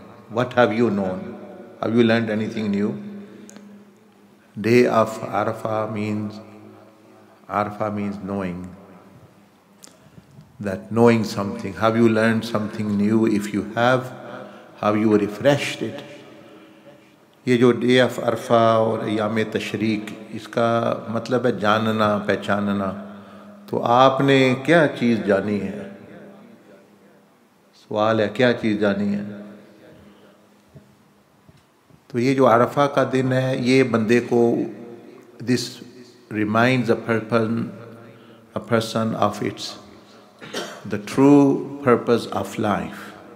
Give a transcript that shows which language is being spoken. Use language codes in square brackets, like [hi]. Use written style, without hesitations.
[en] What have you known? Have you learned anything new? Day of Arafah means knowing. That knowing something. Have you learned something new? If you have you refreshed it? [hi] ये जो day of अरफा और अयाम तशरीक, इसका मतलब है जानना, पहचानना. तो आपने क्या चीज़ जानी है? सवाल है, क्या चीज़ जानी है? तो ये जो अरफा का दिन है, ये बंदे को [en] this reminds a person of the true purpose of life.